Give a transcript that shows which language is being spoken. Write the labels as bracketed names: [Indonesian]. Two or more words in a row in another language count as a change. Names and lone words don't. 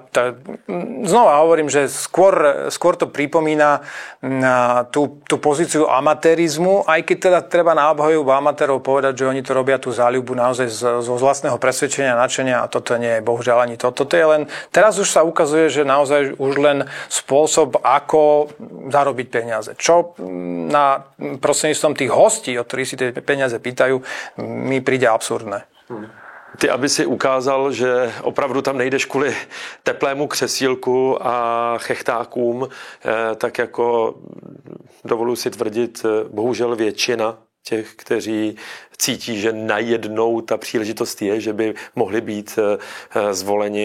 [Slovak] Znova hovorím, že skôr to pripomína tú pozíciu amatérizmu, aj keď teda treba na obhajobu amatérov povedať, že oni to robia tú záľubu naozaj zo vlastného presvedčenia, nadšenia a toto nie je bohužiaľ ani to. Toto je len, teraz už sa ukazuje, že naozaj už len spôsob, ako zarobiť peniaze. Čo na prostredníctvom tých hostí, od ktorých si tie peniaze pýtajú, mi príde absurdné. [Czech] Ty, aby si ukázal, že opravdu tam nejdeš kvůli teplému křesílku a chechtákům, tak jako dovoluji si tvrdit, bohužel většina těch, kteří cítí, že najednou ta příležitost je, že by mohli být zvoleni.